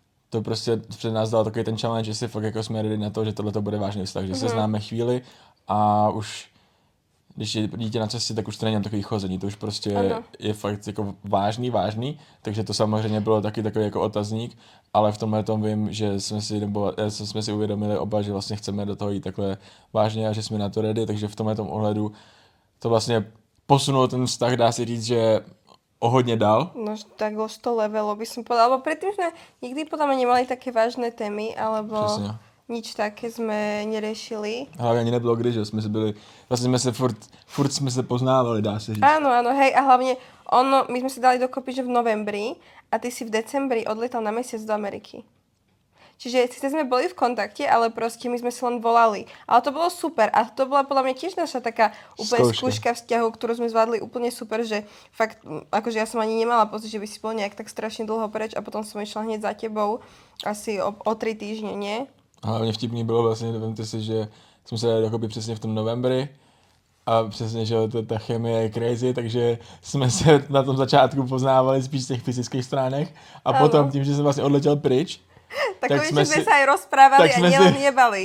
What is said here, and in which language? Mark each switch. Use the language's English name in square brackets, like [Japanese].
[Czech] To prostě před nás dal takový ten challenge, že si fakt jako jsme ready na to, že tohle to bude vážný vztah, že se známe chvíli a už když je dítě na cestě, tak už to není takový chození, to už prostě je fakt jako vážný, takže to samozřejmě bylo taky takový jako otazník, ale v tomhle tom vím, že jsme si uvědomili oba, že vlastně chceme do toho jít takhle vážně a že jsme na to ready, takže v tomhle tom ohledu to vlastně posunulo ten vztah, dá se říct, že o hodně dal. [Slovak] No tak o 100 levelov by som povedala, lebo predtým sme nikdy podľa mňa nemali také vážne témy, alebo [Czech] Přesně. [Slovak] nič také sme neriešili. [Czech] Hlavně ani nebylo kdy, že jsme si byli, vlastně jsme se furt jsme se poznávali, dá se říct. [Slovak] Áno, hej, a hlavne my sme si dali dokopy, že v novembri a ty si v decembri odletal na mesiac do Ameriky. Čiže síce sme boli v kontakte, ale proste my sme si len volali. Ale to bolo super a to bola podľa mňa tiež naša taká úplne skúška vzťahu, ktorú sme zvládli úplne super, že fakt, akože ja som ani nemala pocit, že by si bol nejak tak strašne dlho preč a potom som išla hneď za tebou asi o 3 týždne, nie? [Czech] A hlavně vtipný bylo vlastně, vemte si, že jsme se dali dokopy přesně [Slovak] v tom novembri [Czech] a přesně, že ta chemie je crazy, takže jsme se na tom začátku poznávali spíš z těch fyzických stránek a potom tím, že jsem vlastně odletěl pryč, [Slovak] tak jsme se aj rozprávali a nielen jebali.